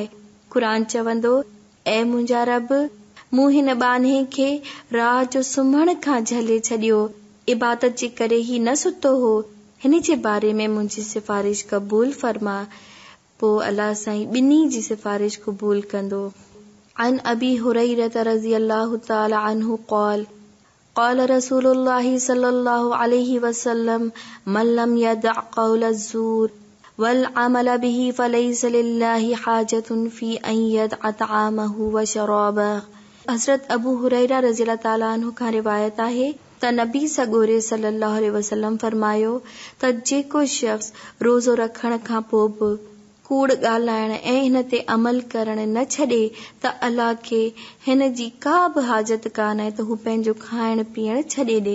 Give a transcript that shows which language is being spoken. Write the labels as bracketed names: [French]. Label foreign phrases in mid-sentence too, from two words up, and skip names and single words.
[Sindhi] क़ुरान चवंदो, ऐ मुंहिंजा रब, मूं हिन बान्हे खे रात जो सुम्हण खां झले छॾियो, इबादत जे करे ही न सुतो हो। हिन जे बारे में मुंहिंजी सिफ़ारिश क़बूल फरमा। पोइ अल्लाह साईं ॿिन्ही जी सिफ़ारिश क़बूल कंदो। [Arabic] عن أبي هريرة رضي الله تعالى عنه قال قال رسول الله صلى الله عليه وسلم من لم يدع قول الزور والعمل به فليس لله حاجة في أن يدع طعامه وشرابه. [Sindhi] हज़रत अबू हुरैरा [Arabic] رضي الله تعالى عنه [Sindhi] खां रिवायत आहे त नबी सॻोरे [Arabic] صلى الله عليه وسلم [Sindhi] फरमायो त जेको शख़्स रोज़ो रखण खां पोइ बि कूड़ ॻाल्हाइण ऐं हिन ते अमल करण न छॾे त अल्लाह खे हिन जी का बि हाजत कान आहे त हू पंहिंजो खाइण पीअण छॾे ॾे।